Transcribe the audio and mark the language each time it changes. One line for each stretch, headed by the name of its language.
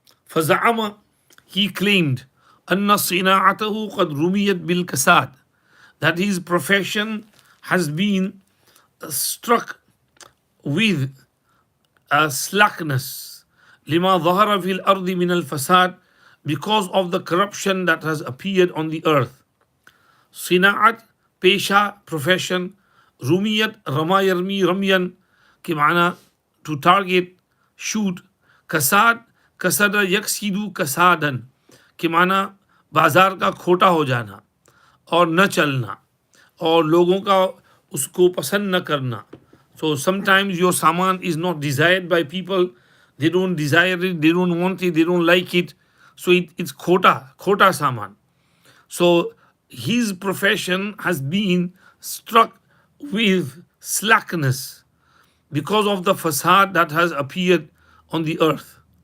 Arabic: فزعم,
English: he claimed,
Arabic: أن صناعته قد رميت بالكساد,
English: that his profession has been struck with slackness.
Arabic: لما ظهر في الأرض من الفساد,
English: because of the corruption that has appeared on the earth.
Arabic: صناعة, pesha, profession. rumiyat, rama yarmi ramyan,
Hindi: के माना
English: to target, shoot.
Arabic: kasad, kasada yaksidu kasadan,
Hindi: के माना बाजार का खोटा हो जाना और न चलना और लोगों का उसको पसंद न करना.
English: So sometimes your saman is not desired by people. They don't desire it, they don't want it, they don't like it. So it's khota saman. So his profession has been struck with slackness because of the fasad that has appeared on the earth.